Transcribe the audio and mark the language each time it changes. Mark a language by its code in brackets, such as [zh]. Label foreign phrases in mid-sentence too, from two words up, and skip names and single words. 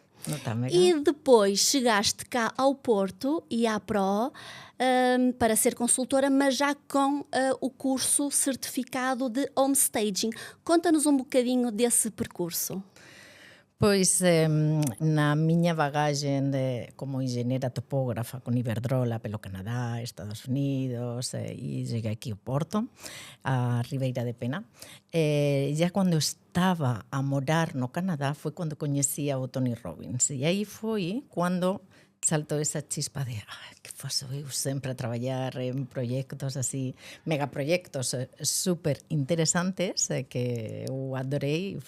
[pt] E depois chegaste cá ao Porto e à Pro para ser consultora, mas já com o curso certificado de homestaging. Conta-nos um bocadinho desse percurso. [gl] Pois, na miña bagagem como enxeñera topógrafa con Iberdrola pelo Canadá, Estados Unidos, e cheguei aquí ao Porto, a Ribeira de Pena. Ya cando estaba a morar no Canadá foi cando coñecía o Tony Robbins. E aí foi cando saltou esa chispa de que faço eu sempre a traballar en proxectos así, megaproxectos super interesantes que eu adorei.